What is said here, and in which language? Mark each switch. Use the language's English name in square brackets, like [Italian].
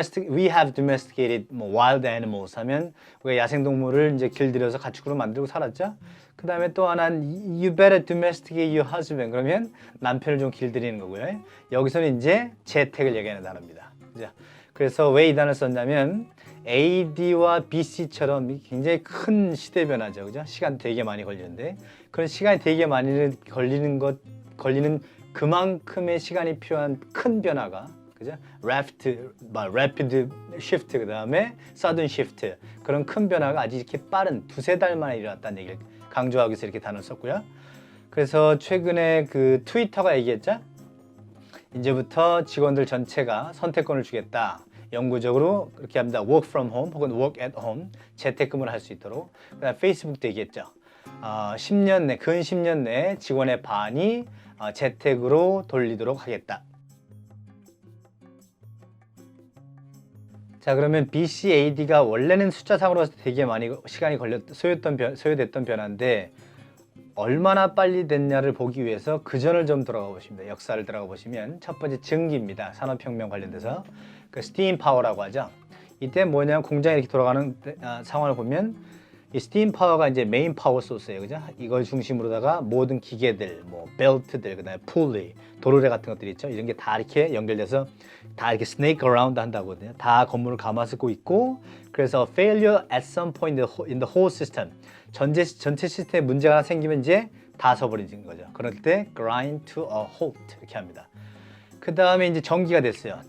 [English] we have domesticated wild animals [Korean] 하면 우리가 야생동물을 이제 길들여서 가축으로 만들고 살았죠. 그 다음에 또 하나는 [English] you better domesticate your husband. [Korean] 그러면 남편을 좀 길들이는 거고요. 여기서는 이제 재택을 얘기하는 단어입니다. 그죠? 그래서 왜 이 단어를 썼냐면 AD와 BC처럼 굉장히 큰 시대 변화죠. 그죠? 시간 되게 많이 걸리는데 그런 시간이 되게 많이 걸리는 그만큼의 시간이 필요한 큰 변화가 그죠? [English] rapid shift [Korean] 그 다음에 [English] sudden shift [Korean] 그런 큰 변화가 아주 이렇게 빠른 두세 달 만에 일어났다는 얘기를 강조하기 위해서 이렇게 단어를 썼고요. 그래서 최근에 그 트위터가 얘기했죠. 이제부터 직원들 전체가 선택권을 주겠다. 영구적으로 그렇게 합니다. [English] work from home [Korean] 혹은 [English] work at home [Korean] 재택근무를 할 수 있도록. 그다음 페이스북도 얘기했죠. 10년 내, 근 10년 내에 직원의 반이 재택으로 돌리도록 하겠다. 자, 그러면 BCAD가 원래는 숫자상으로 되게 많이 시간이 소요됐던 변화인데 얼마나 빨리 됐냐를 보기 위해서 그 전을 좀 들어가 보십니다. 역사를 들어가 보시면 첫 번째 증기입니다. 산업혁명 관련돼서 그 스팀 파워라고 하죠. 이때 뭐냐면 공장이 이렇게 돌아가는 상황을 보면 이 스팀 파워가 이제 메인 파워 소스예요, 그죠? 이걸 중심으로다가 모든 기계들, 뭐 벨트들, 그다음에 풀리, 도르래 같은 것들이 있죠. 이런 게 다 이렇게 연결돼서 다 이렇게 스네이크 어라운드 한다거든요. 다 건물을 감아쓰고 있고, 그래서 [English] failure at some point in the whole system. [Korean] 전체 시스템에 문제가 하나 생기면 이제 다 서버리는 거죠. 그럴 때 [English] grind to a halt [Korean] 이렇게 합니다. 그 다음에 이제 전기가 됐어요.